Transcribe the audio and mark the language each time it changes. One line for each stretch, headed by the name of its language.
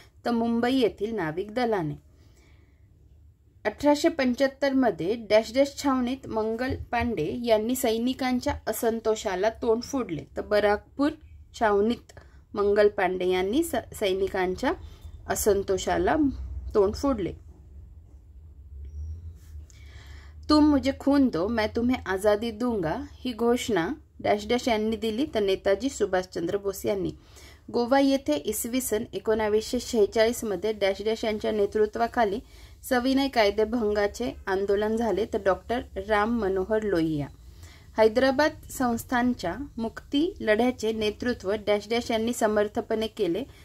Marathi: तर मुंबई येथील नाविक दलाने. 1875 मध्ये डॅश डॅश छावणीत मंगल पांडे यांनी सैनिकांच्या असंतोषाला तोंड फोडले. तर बराकपूर छावणीत मंगल पांडे यांनी सैनिकांच्या असंतोषाला तोंड फोडले.
Hindi: तुम मुझे खून दो मैं तुम्हें आज़ादी दूंगा
Marathi: ही घोषणा डॅश डॅश यांनी दिली. तर नेताजी सुभाषचंद्र बोस यांनी. गोवा येथे इसवी सन 1946 मध्ये डॅश डॅश यांच्या नेतृत्वाखाली सविनय कायदेभंगाचे आंदोलन झाले. तर डॉक्टर राम मनोहर लोहिया. हैदराबाद संस्थानच्या मुक्ती लढ्याचे नेतृत्व डॅश डॅश यांनी समर्थपणे केले.